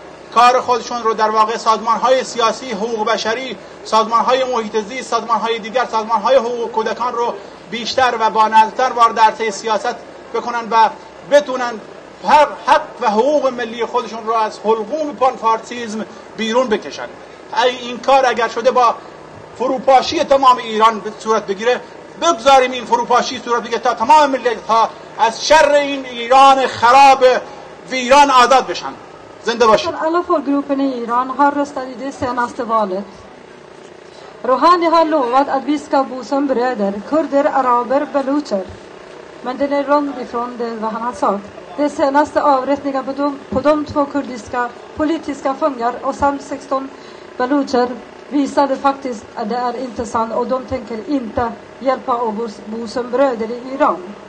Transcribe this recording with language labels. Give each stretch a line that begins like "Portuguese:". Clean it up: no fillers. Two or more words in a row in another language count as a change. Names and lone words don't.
Persian: کار خودشون رو در واقع سازمان‌های سیاسی، حقوق بشری، سازمان‌های محیط زیست، سازمان‌های دیگر، سازمان‌های حقوق کودکان رو بیشتر و بانظرتر وارد عرصه سیاست بکنن و بتونن حق و حقوق ملی خودشون رو از حلقوم پانفارسیسم بیرون بکشن. این کار اگر شده با فروپاشی تمام ایران صورت بگیره، بگذاریم این فروپاشی صورت بگیره تا تمام ملت‌ها از شر این ایران خراب ویران آزاد بشن. زنده باشید.
Swedish: Alla folkgrupperna i Iran har röstat i det senaste valet. Rouhani har lovat att vi ska bo som bröder, kurder, araber, balucher. Men det är långt ifrån det vad han har sagt. De senaste avrättningarna på de 2 kurdiska politiska fångar och samt 16 balucher visade faktiskt att det är inte sant och de tänker inte hjälpa och bo som bröder i Iran.